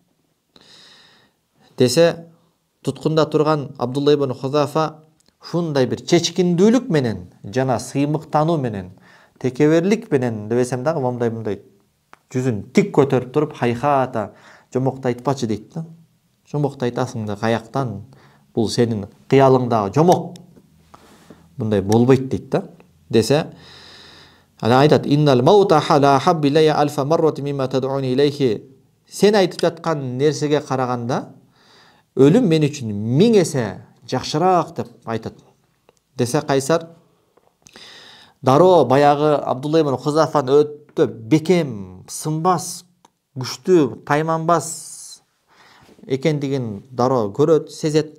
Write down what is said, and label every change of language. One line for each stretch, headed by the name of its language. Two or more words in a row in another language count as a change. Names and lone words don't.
Kyrgyz: Десе, туткунда турган Абдулла ибн Хузафа ушундай бир чечкиндүүлүк менен жана сыймыктануу менен, текеберлик менен дебесем дагы мындай жүзүн тик көтөрүп туруп, хайхата жомокто айтпачы дейт да. Жомокто айтасың да каяктан? Бул сенин кыялыңдагы жомок. Мындай болбойт дейт да. Десе, ана айтат:
Arabic: "إن الموت أحب إلي ألف مرة مما تدعوني إليه."
Kyrgyz: Сен айтып жаткан нерсеге караганда өлүм мен үчүн 1000 эсе жакшыраак деп айтат. Десе Кайсар, дароо баягы Абдулла ибн Хузафан өтө бекем, сынбас, күчтүү, тайманбас экендигин дароо көрөт, сезет.